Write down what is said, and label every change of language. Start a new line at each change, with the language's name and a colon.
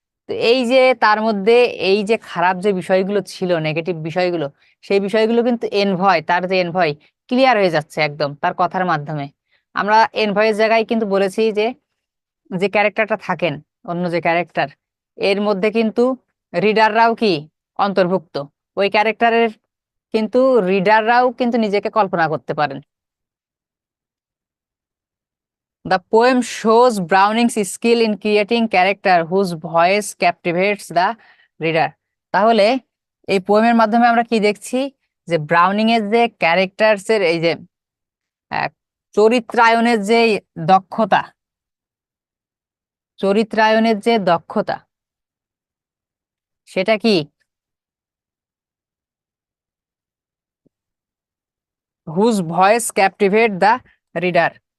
Bangla: তো এই যে তার মধ্যে এই যে খারাপ যে বিষয়গুলো ছিল, নেগেটিভ বিষয়গুলো, সেই বিষয়গুলো কিন্তু এনভয়, তার যে এনভয় ক্লিয়ার হয়ে যাচ্ছে একদম তার কথার মাধ্যমে। আমরা এনভয়ের জায়গায় কিন্তু বলেছি যে যে ক্যারেক্টারটা থাকেন, অন্য যে ক্যারেক্টার, এর মধ্যে কিন্তু রিডাররাও কি অন্তর্ভুক্ত। ওই ক্যারেক্টারের কিন্তু রিডাররাও কিন্তু নিজেকে কল্পনা করতে পারেন।
English: The poem shows Browning's skill in creating character whose voice captivates the reader.
Bangla: তাহলে এই পোয়েমের মাধ্যমে আমরা কি দেখছি, যে ব্রাউনিং এর যে ক্যারেক্টার্স এর এই যে আহ, চরিত্রায়নের যে দক্ষতা, চরিত্রায়নের যে দক্ষতা, সেটা কি
English: Whose voice captivate the reader.